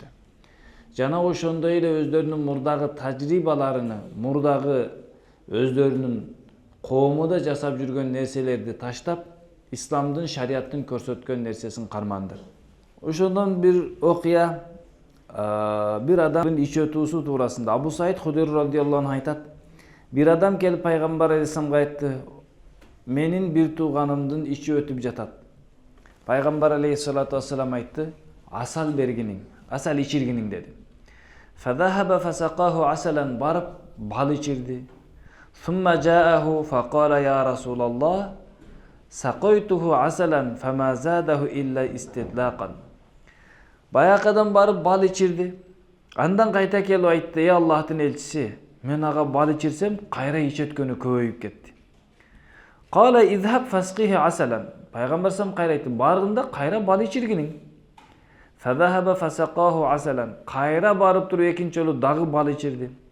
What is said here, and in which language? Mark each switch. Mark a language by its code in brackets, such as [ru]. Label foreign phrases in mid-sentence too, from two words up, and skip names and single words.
[ky] Жана ошондой эле өздөрүнүн мурдагы тажрыйбаларыны, мурдагы өздөрүнүн коомуда жасап жүргөн нерселерди таштап, исламдын, шариаттын көрсөткөн нерсесин карманды. Ошондон бир окуя, бир адамдын ич өтүүсү туурасында Абу Саид Худри [ar] رضي الله عنه [ky] айтат. Бир адам келип пайгамбар алейхиссаламга айтты: "Менин бир тууганымдын ичи өтүп жатат." Пайгамбар [ar] عليه الصلاة والسلام [ky] айтты: "Асал бергиниң, асал ичиргиниң" деди. [ar] فذهب فسقاه عسلا, [ky] барып бал ичирди. [ar] ثم جاءه فقال يا رسول الله سقيته عسلا فما زاده إلا استطلاقا. [ky] Баякадан барып бал ичирди. Андан кайта келип айтты: "Ey Аллахтын элчиси, мен ага бал ичирсем, кайра ич өткөнү көбөйүп кетти." [ar] قال اذهب فاسقه عسلا. [ky] Пайгамбар салам кайра айтты: "Баргында кайра бал ичиргиниң." [ar] فذهب فسقاه عسلا. [ky] Кайра барып туруп экинчи жолу дагы бал ичирди.